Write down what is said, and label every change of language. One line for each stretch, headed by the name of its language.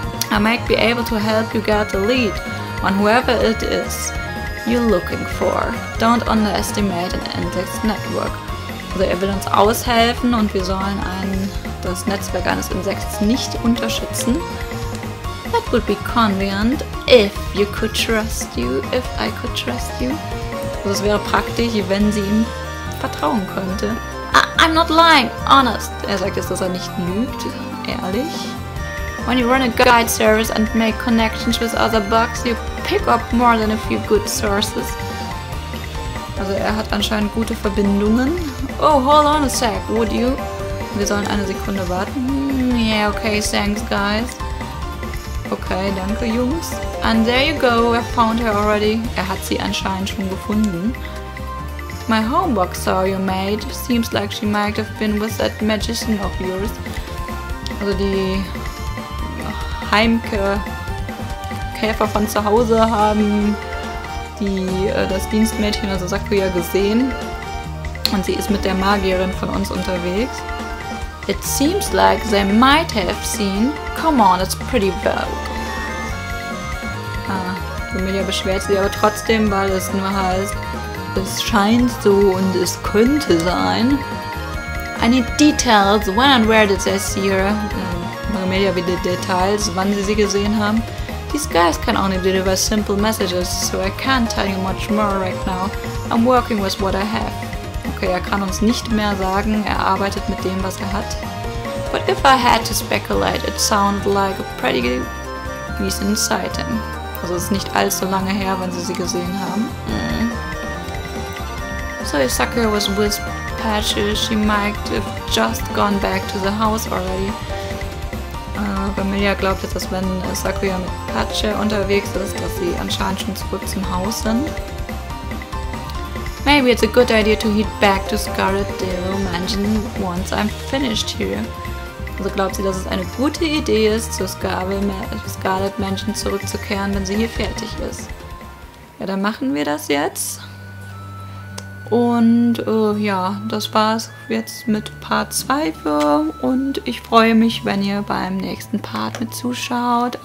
English: I might be able to help you get the lead on whoever it is you're looking for. Don't underestimate an insect's network.
German: Also er will uns aushelfen und wir sollen das Netzwerk eines Insekts nicht unterschätzen.
English: That would be convenient if I could trust you.
German: Also es wäre praktisch, wenn sie ihm vertrauen könnte.
English: I'm not lying, honest.
German: Er sagt jetzt, dass er nicht lügt, ehrlich.
English: When you run a guide service and make connections with other bugs, you pick up more than a few good sources.
German: Also er hat anscheinend gute Verbindungen.
English: Oh, hold on a sec, would you?
German: Wir sollen eine Sekunde warten.
English: Yeah, okay, thanks guys.
German: Okay, danke Jungs.
English: And there you go, I found her already.
German: Er hat sie anscheinend schon gefunden.
English: My homebook saw you made. Seems like she might have been with that magician of yours.
German: Also die Heimkäfer von zu Hause haben das Dienstmädchen, also Sakuya, gesehen. Und sie ist mit der Magierin von uns unterwegs.
English: It seems like they might have seen. Come on, it's pretty vague.
German: Remilia beschwert sich aber trotzdem, weil es nur heißt, es scheint so und es könnte sein.
English: I need details. When and where did they see her?
German: Remilia will die Details, wann sie gesehen haben.
English: These guys can only deliver simple messages, so I can't tell you much more right now. I'm working with what I have.
German: Okay, er kann uns nicht mehr sagen, er arbeitet mit dem, was er hat.
English: But if I had to speculate, it sounded like a pretty recent sighting.
German: Also es ist nicht allzu lange her, wenn sie gesehen haben.
English: So if Sakura was with Patches, she might have just gone back to the house already.
German: Remilia glaubt jetzt, dass wenn Sakura mit Patche unterwegs ist, dass sie anscheinend schon zurück zum Haus sind.
English: Maybe it's a good idea to head back to Scarlet Mansion once I'm finished here.
German: Also glaubt sie, dass es eine gute Idee ist, zur Scarlet Mansion zurückzukehren, wenn sie hier fertig ist. Ja, dann machen wir das jetzt. Und ja, das war's jetzt mit Part 2 und ich freue mich, wenn ihr beim nächsten Part mit zuschaut.